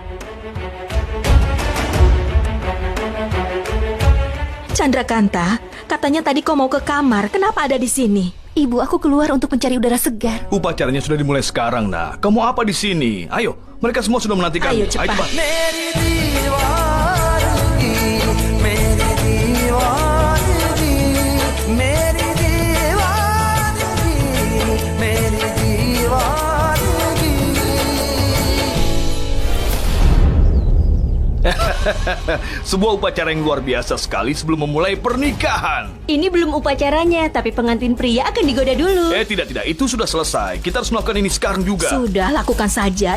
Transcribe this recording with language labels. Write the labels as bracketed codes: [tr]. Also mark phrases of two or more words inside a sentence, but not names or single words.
[id] Chandrakanta, katanya tadi kau mau ke kamar. Kenapa ada di sini? Ibu, aku keluar untuk mencari udara segar. Upacaranya sudah dimulai sekarang, nah. Kamu apa di sini? Ayo, mereka semua sudah menantikan. Ayo, cepat. [hi] मेरी दीवानगी मेरी दीवानगी मेरी दीवानगी मेरी दीवानगी [id] Sebuah upacara yang luar biasa sekali sebelum memulai pernikahan. Ini belum upacaranya, tapi pengantin pria akan digoda dulu. Tidak, itu sudah selesai. Kita harus melakukan ini sekarang juga. Sudah, lakukan saja.